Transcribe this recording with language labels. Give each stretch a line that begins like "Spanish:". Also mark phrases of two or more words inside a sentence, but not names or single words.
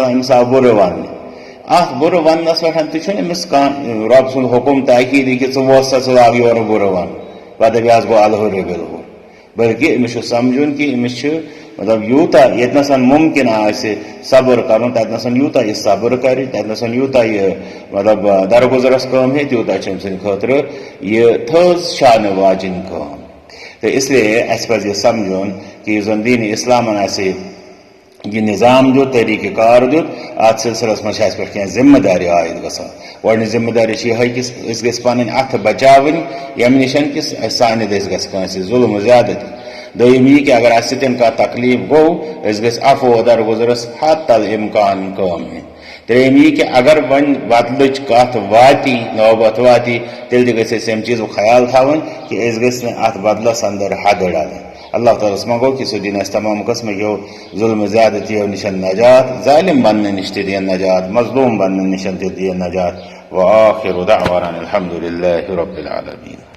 Kashmiri: أمِس آو بُرٕ وننہٕ ات بُرٕ وننس پٮ۪ٹھ تہِ چھُنہٕ أمِس کانٛہہ رۄب سُنٛد حُکم تاکیٖدی کہ ژٕ ووٚس سا ژٕ لاگ یورٕ بُرٕ ون پتہٕ دپہِ حظ گوٚو
Arabic: الحر بالحر
Kashmiri: بلکہ أمِس چھُ سمجھُن کہ أمِس چھُ مطلب یوٗتاہ ییٚتنس ممکن آسہِ صبر کرُن تتنس یوٗتاہ یہِ صبر کرِ تتنس یوٗتاہ یہِ مطلب درگزرس کٲم ہیٚیہِ تیوٗتاہ چھُ أمۍ سٕنٛدِ خٲطرٕ یہِ تھٔز شانہٕ واجِنۍ کٲم
Urdu: تو اس لیے
Kashmiri: اَسہِ پزِ یہِ سمجھُن کہ یُس زن دین اسلامن آسہِ یہ نظام دیت طریقہ کار دیت ات سلسلس من اس پہ کی ذمہ داری عائد گھان گۄڈنِچ ذمہ داری یہ کہ اس گژھِ پنٕنۍ اتھ بچاوٕنۍ ییٚمہِ نِش کہ سانہِ دٔسۍ گژھِ کٲنٛسہِ ظلم زیادتی دوٚیِم یہِ کہ اگر اسہِ سۭتۍ کانٛہہ تکلیف گوٚو أسۍ گژھِ عفو درگزرس حتی الامکان کٲم ہیٚنۍ ترٛیٚیِم یہِ کہ اگر وۄنۍ بدلٕچ کتھ واتی نوبت واتی تیٚلہِ تہِ گژھِ أسۍ اَمہِ چیٖزُک خیال تھاوُن کہ أسۍ گژھِ نہٕ اتھ بدلس اندر حدٕ ڈالٕنۍ اللہ تعالیٰ منگو کہ سہ دین تمام قسم کی ظلم زیادتیو نشن نجات ظالم بننے نش دین نجات مظلوم بننے نشن دین نجات
Arabic: وآخر دعوانا الحمد للہ رب العالمین.